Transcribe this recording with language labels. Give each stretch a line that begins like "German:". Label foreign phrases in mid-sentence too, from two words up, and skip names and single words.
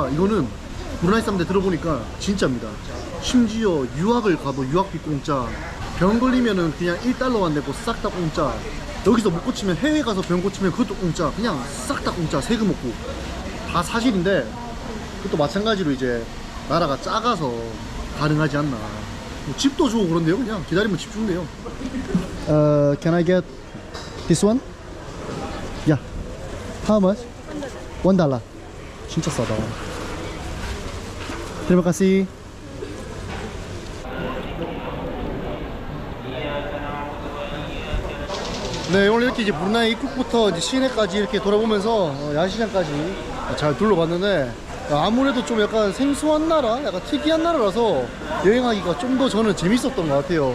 Korean: 이거는 브루나이 사람들 들어보니까 진짜입니다. 심지어 유학을 가도 유학비 공짜, 병 걸리면은 그냥 1달러만 내고 싹 다 공짜, 여기서 못 고치면 해외 가서 병 고치면 그것도 공짜, 그냥 싹 다 공짜, 세금 없고. 다 사실인데 그것도 마찬가지로 이제 나라가 작아서 가능하지 않나. 뭐 집도 주고 그런데요. 그냥 기다리면 집 준대요.
English: Can I get this one? Yeah. How much? $1.
Korean: 진짜 싸다.
Malay: Terima kasih.
Korean: 네, 오늘 이렇게 이제 브루나이 입국부터 이제 시내까지 이렇게 돌아보면서 야시장까지 잘 둘러봤는데, 아무래도 좀 약간 생소한 나라, 약간 특이한 나라라서 여행하기가 좀 더 저는 재밌었던 것 같아요.